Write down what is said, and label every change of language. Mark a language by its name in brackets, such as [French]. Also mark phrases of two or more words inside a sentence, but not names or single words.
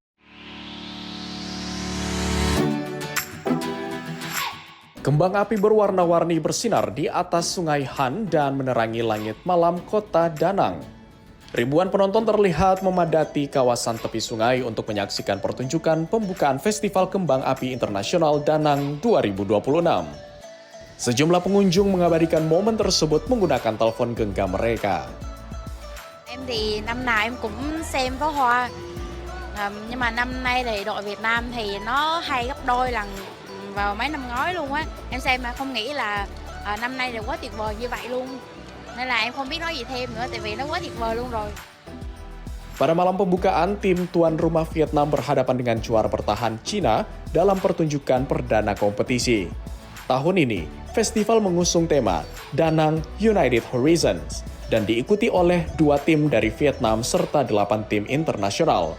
[Indonesian] Kembang api berwarna-warni bersinar di atas Sungai Han dan menerangi langit malam kota Da Nang. Ribuan penonton terlihat memadati kawasan tepi sungai untuk menyaksikan pertunjukan pembukaan Festival Kembang Api Internasional Da Nang 2026. Sejumlah pengunjung mengabadikan momen tersebut menggunakan telepon genggam mereka. [Vietnamese] Em thì năm nào em cũng xem pháo hoa, nhưng mà năm nay thì đội Việt Nam thì nó hay gấp đôi lần vào mấy năm ngoái luôn á. Em xem mà không nghĩ là năm nay đều quá tuyệt vời như vậy luôn. Nên là em không biết nói gì thêm nữa, tại vì nó quá tuyệt vời luôn rồi. [Indonesian] Pada malam pembukaan, tim tuan rumah Vietnam berhadapan dengan juara bertahan Cina dalam pertunjukan perdana kompetisi. Tahun ini, festival mengusung tema Da Nang United Horizons dan diikuti oleh 2 tim dari Vietnam serta 8 tim internasional.